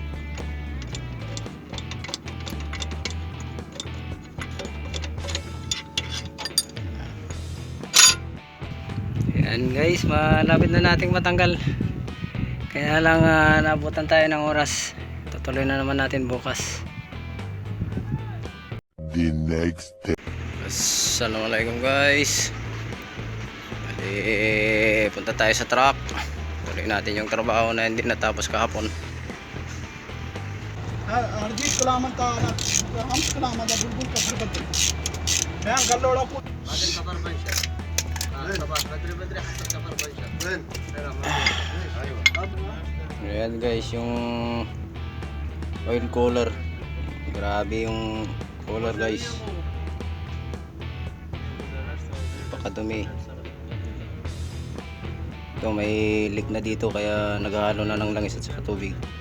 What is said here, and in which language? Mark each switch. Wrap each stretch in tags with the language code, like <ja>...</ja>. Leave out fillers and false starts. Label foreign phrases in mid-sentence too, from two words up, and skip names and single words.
<tl>Yan guys, malapit na nating matanggal. Kaya lang naabutan tayo ng oras. Tutuloy na naman natin bukas.</tl> <en>The next day.</en> <tl>Assalamualaikum guys. Bali, punta tayo sa truck. Tuloy natin yung trabaho na hindi natapos kahapon. अर्जित कलामत का हम कलामत का बुलबुल का फर बदल मैं गल्लोड़ा को बादल खबर बंशा खबर बद्री बद्री हसन खबर बंशा Ayan guys, yung oil cooler. Grabe yung cooler guys. Pakadumi. Ito may leak na dito, kaya naghahalo na ng langis at saka tubig.</tl>